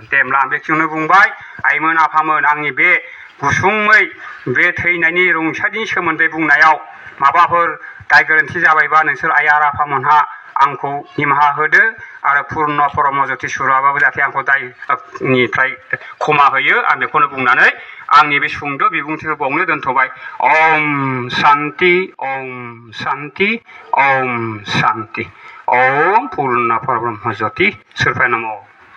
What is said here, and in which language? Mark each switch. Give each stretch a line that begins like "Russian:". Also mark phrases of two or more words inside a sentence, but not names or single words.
Bodo: दे होमब्ला आं बेखिनियावनो बुंबाय आइमोन आफामोन, आंनि बे गुसुङै बे थैनायनि रुंसारिनि सोमोन्दै बुंनायाव माबाफोर दाय गोरोन्थि जाबायबा नोंसोर आइ आरो आफामोनहा आंखौ निमाहा होदो आरो पुर्न परम ज्योति सुराबाबो जाहाथे आंखौ दायनिफ्राय क्षमा होयो। आं बेखौनो बुंनानै आंनि बे सुंद' बिबुंथिखौ बावनो दोनथ'बाय।
Sanskrit: ओम शान्ति, ओम शान्ति, ओम शान्ति। ओम पुर्न परम ज्योति सुराय नमः।